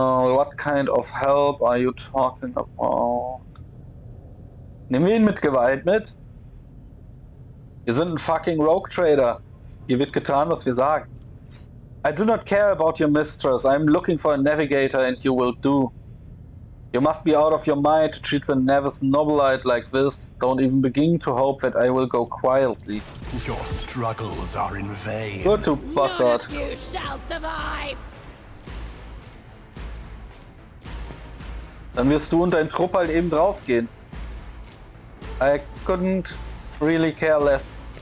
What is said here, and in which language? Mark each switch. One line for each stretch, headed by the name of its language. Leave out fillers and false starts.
English: What kind of help are you talking about?
German: Nehmen wir ihn mit Gewalt mit? Wir sind ein fucking Rogue Trader. Hier wird getan, was wir sagen.
English: I do not care about your mistress. I am looking for a navigator and you will do. You must be out of your mind to treat the Nevis Nobilite like this. Don't even begin to hope that I will go quietly. Your struggles are in vain. Good to bastard. None of you shall survive.
German: Dann wirst du und dein Trupp halt eben draufgehen.
English: I couldn't really care less.